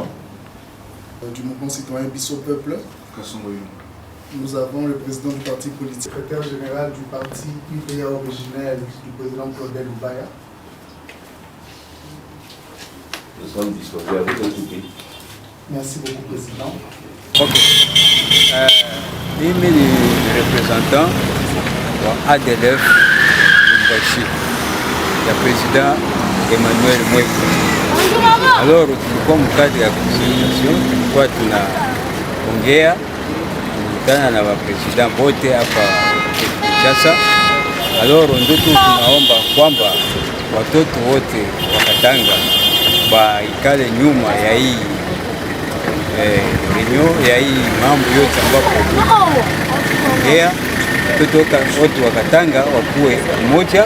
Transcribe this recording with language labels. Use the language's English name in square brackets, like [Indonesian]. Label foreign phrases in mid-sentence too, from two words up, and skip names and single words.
[French] Du mouvement citoyen Bissau Peuple. Nous avons le président du parti politique, secrétaire général du parti UPA originel du président Claudel Loubaya. Nous sommes disposés à vous écouter. Merci beaucoup, président. Ok. [Swahili] Mimi ni représentant wa ADLF Lubumbashi ya président Emmanuel Mwepu. Alors tulikuwa mkadi ya consultation, tulikuwa tunaongea kukutana na wapresident wote hapa Kinshasa. Alors ndio tunaomba kwamba watoto wote wa Katanga baikale nyuma ya hii reunion ya hii mambo yote ambapo ongea watoto wa Katanga wakuwe mmoja.